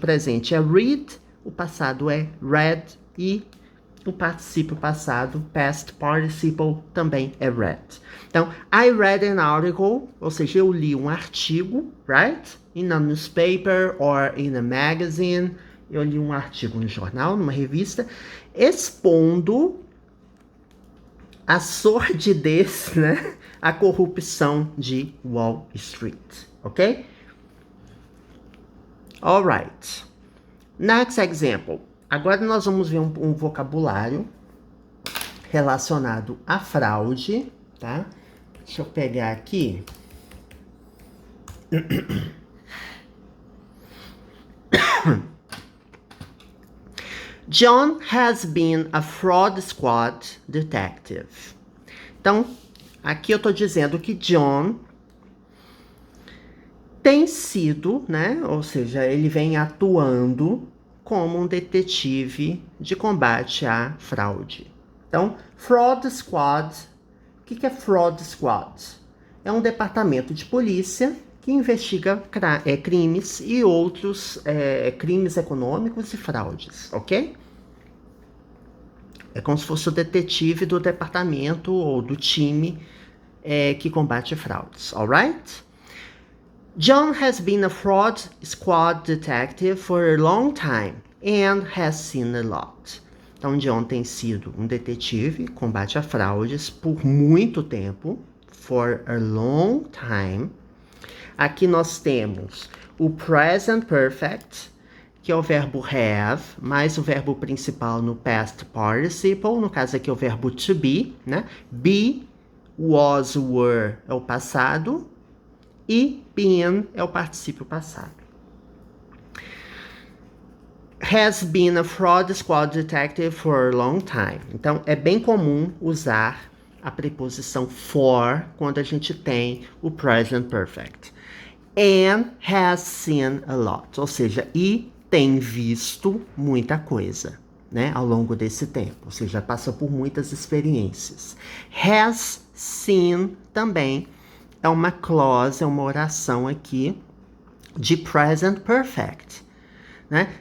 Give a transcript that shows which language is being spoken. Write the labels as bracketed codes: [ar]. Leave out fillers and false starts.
[pt] O presente é read, o passado é read e o particípio passado, past participle, também é read. Então, [en] I read an article, [pt] ou seja, eu li um artigo, right? [en] In a newspaper or in a magazine. [pt] Eu li um artigo no jornal, numa revista, expondo a sordidez, né? A corrupção de Wall Street, ok? [en] Alright. Next example. [pt] Agora nós vamos ver um vocabulário relacionado à fraude, tá? Deixa eu pegar aqui. [en] John has been a fraud squad detective. [pt] Então, aqui eu tô dizendo que John tem sido, né? Ou seja, ele vem atuando como um detetive de combate à fraude. Então, Fraud Squad, o que é Fraud Squad? É um departamento de polícia que investiga crimes e outros crimes econômicos e fraudes, ok? É como se fosse o detetive do departamento ou do time que combate fraudes, alright? [en] John has been a fraud squad detective for a long time and has seen a lot. [pt] Então, John tem sido um detetive, combate a fraudes por muito tempo, [en] for a long time. [pt] Aqui nós temos o present perfect, que é o verbo have, mais o verbo principal no past participle, no caso aqui é o verbo to be, né? Be, was, were é o passado, e been é o particípio passado. [en] Has been a fraud squad detective for a long time. [pt] Então, é bem comum usar a preposição for quando a gente tem o present perfect. [en] And has seen a lot. [pt] Ou seja, e tem visto muita coisa, né, ao longo desse tempo. Ou seja, passa por muitas experiências. Has seen também é uma clause, é uma oração aqui de present perfect, né?